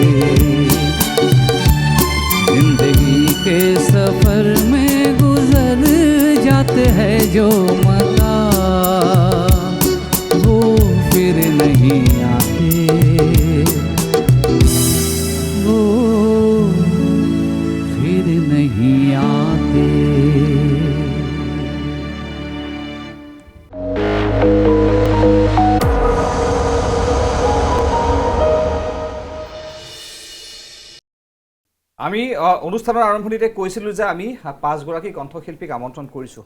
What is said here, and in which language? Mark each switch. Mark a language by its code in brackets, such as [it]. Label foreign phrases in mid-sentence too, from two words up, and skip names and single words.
[hi] जिंदगी के सफर में गुजर जाते हैं जो मता, वो फिर नहीं आते, वो फिर नहीं आते। [as] আমি অনুষ্ঠানৰ আৰম্ভণিতে কৈছিলোঁ যে আমি 5গৰাকী কণ্ঠশিল্পীক আমন্ত্ৰণ কৰিছোঁ।